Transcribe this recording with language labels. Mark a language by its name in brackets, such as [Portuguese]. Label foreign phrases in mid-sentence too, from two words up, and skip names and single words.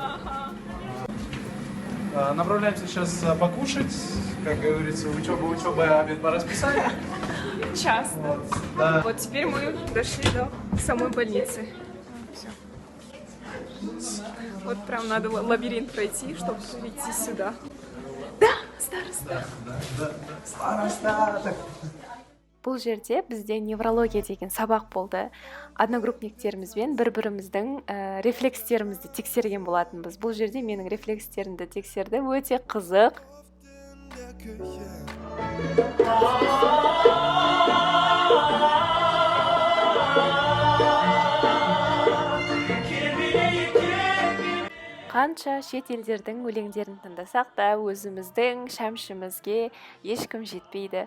[Russian] Направляемся сейчас покушать, как говорится, учеба, обед по расписанию. Час. Вот, да. Вот теперь мы дошли до самой больницы. Вот прям надо лабиринт пройти, чтобы прийти сюда. Да, староста. Староста. [Kazakh] Бұл жерде бізде неврология деген сабақ болды. Одногруппниктерімізбен бір-біріміздің рефлекстерімізді тексерген болатынбыз. Бұл жерде менің рефлекстерімді тексерді, өте қызық. Қанша шет елдердің өлеңдерін тыңдасақ та өзіміздің шәмшімізге ешкім жетпейді.